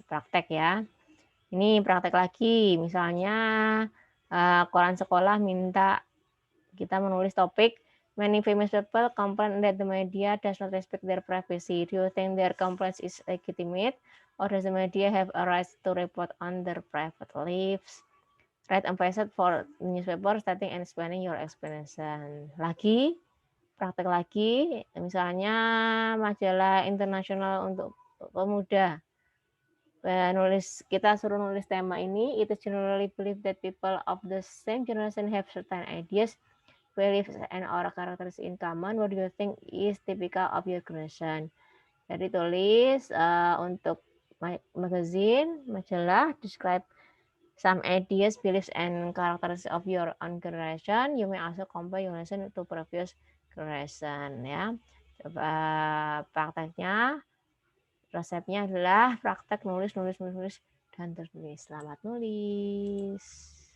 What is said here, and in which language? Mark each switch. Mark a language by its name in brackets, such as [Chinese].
[Indonesian] Praktek ya. Ini praktek lagi, misalnya koran sekolah minta kita menulis topik [English] many famous people complain that the media does not respect their privacy. Do you think their complaints is legitimate or does the media have a right to report on their private lives? Write a passage for newspaper stating and explaining your explanation. [Indonesian] Lagi, praktek lagi, misalnya majalah internasional untuk pemuda. Kita suruh nulis tema ini, [English] it is generally believed that people of the same generation have certain ideas, beliefs, and or characters in common. What do you think is typical of your generation? [Indonesian] Jadi tulis untuk [English] magazine, majalah, describe some ideas, beliefs, and characters of your own generation. You may also compare your generation to previous generation ya. [Indonesian] Coba prakteknya. Resepnya adalah praktek nulis, dan tertulis. Selamat nulis.